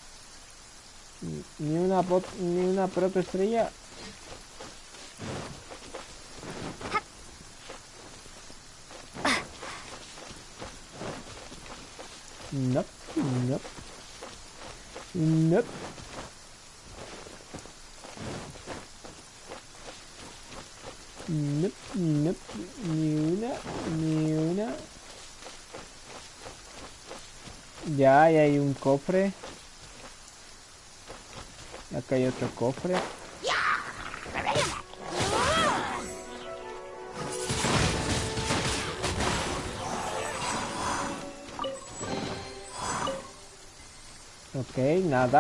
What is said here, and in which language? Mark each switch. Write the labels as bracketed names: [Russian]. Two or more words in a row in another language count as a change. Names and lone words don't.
[Spanish] Ni una protoestrella. [English] Nope, nope. Nope. Nope, nope. [Spanish] Ni una. Ya, ahí hay un cofre. Acá hay otro cofre. Ok, nada.